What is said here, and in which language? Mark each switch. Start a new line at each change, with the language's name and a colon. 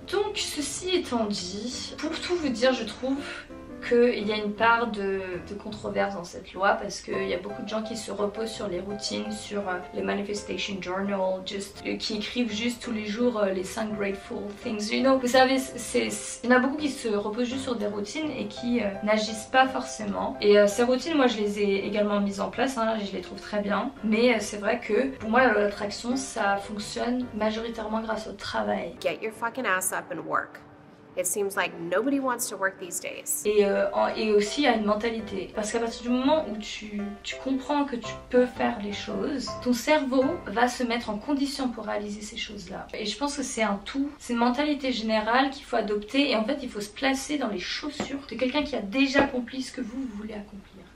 French: Donc ceci étant dit, pour tout vous dire, je trouve qu'il y a une part de controverse dans cette loi parce qu'il y a beaucoup de gens qui se reposent sur les routines, sur les manifestation journal, qui écrivent juste tous les jours les
English: 5 grateful things, you know.
French: Vous savez, il y en a beaucoup qui se reposent juste sur des routines et qui n'agissent pas forcément. Et ces routines, moi je les ai également mises en place, hein, je les trouve très bien. Mais c'est vrai que pour moi la loi d'attraction, ça fonctionne majoritairement grâce au travail.
English: Get your fucking ass up and work. It seems like nobody wants to work these days.
French: Et aussi à une mentalité. Parce qu'à partir du moment où tu comprends que tu peux faire les choses, ton cerveau va se mettre en condition pour réaliser ces choses-là. Et je pense que c'est un tout. C'est une mentalité générale qu'il faut adopter. Et en fait, il faut se placer dans les chaussures de quelqu'un qui a déjà accompli ce que vous voulez accomplir.